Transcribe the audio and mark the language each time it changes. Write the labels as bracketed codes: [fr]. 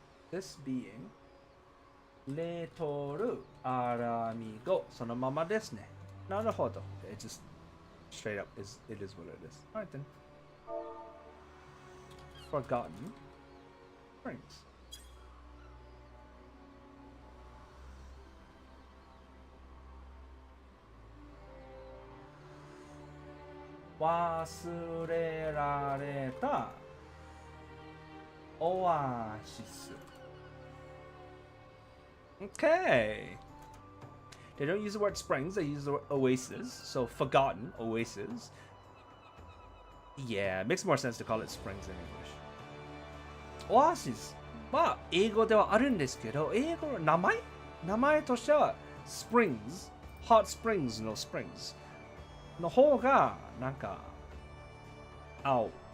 [en] This being [ja] レトルアラミゴそのままですね。なるほど。 [en] It just straight up is it is what it is. Alright then. Forgotten Springs. [ja] 「忘れられたオアシス」 Okay. [en] They don't use the word springs, they use the word oasis. So forgotten oasis. Yeah, it makes more sense to call it springs in English. [ja] Oasis は英語ではあるんですけど、英語の名前としては springs, hot springs の springs の方がなんか青。